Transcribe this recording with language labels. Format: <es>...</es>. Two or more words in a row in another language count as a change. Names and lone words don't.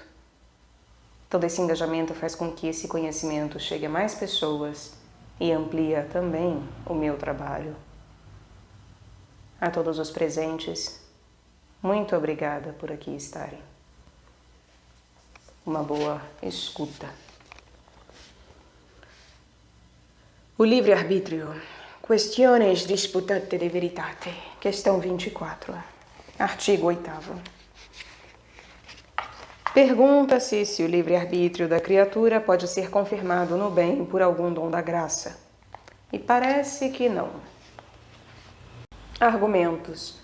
<pt>Todo esse engajamento faz com que esse conhecimento chegue a mais pessoas e amplia também o meu trabalho. A todos os presentes, muito obrigada por aqui estarem. Uma boa escuta. O livre-arbítrio. Questiones disputate de veritate. Questão 24. Artigo 8º. Pergunta-se se o livre-arbítrio da criatura pode ser confirmado no bem por algum dom da graça. E parece que não. Argumentos.</pt>